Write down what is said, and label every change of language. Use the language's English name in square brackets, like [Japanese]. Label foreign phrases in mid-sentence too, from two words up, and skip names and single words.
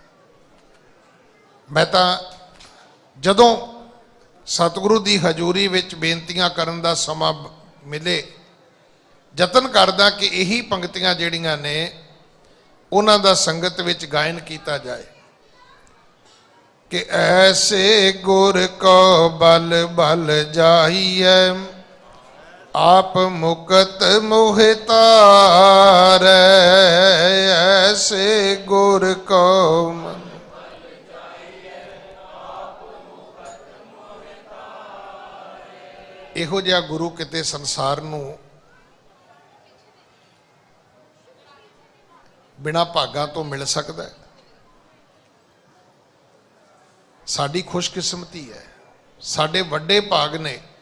[Punjabi] ਮੈਂ ਤਾਂ ਜਦੋਂ ਸਤਿਗੁਰੂ ਦੀ ਹਜ਼ੂਰੀ ਵਿੱਚ ਬੇਨਤੀਆਂ ਕਰਨ ਦਾ ਸਮਾਂ ਮਿਲੇ, ਯਤਨ ਕਰਦਾ ਕਿ ਇਹੀ ਪੰਕਤੀਆਂ ਜਿਹੜੀਆਂ ਨੇ ਉਹਨਾਂ ਦਾ ਸੰਗਤ ਵਿੱਚ ਗਾਇਨ ਕੀਤਾ ਜਾਏ ਕਿ ਐਸੇ ਗੁਰ ਕੋ ਬਲ ਬਲ ਜਾਈਐ, ਆਪ ਮੁਕਤ ਮੋਹਿ ਤਾਰੈ, ਐਸੇ ਗੁਰ ਕੋ ਮਨ। ਇਹੋ ਜਿਹਾ ਗੁਰੂ ਕਿਤੇ ਸੰਸਾਰ ਨੂੰ ਬਿਨਾਂ ਭਾਗਾਂ ਤੋਂ ਮਿਲ ਸਕਦਾ ਹੈ। ਸਾਡੀ ਖੁਸ਼ਕਿਸਮਤੀ ਹੈ, ਸਾਡੇ ਵੱਡੇ ਭਾਗ ਨੇ।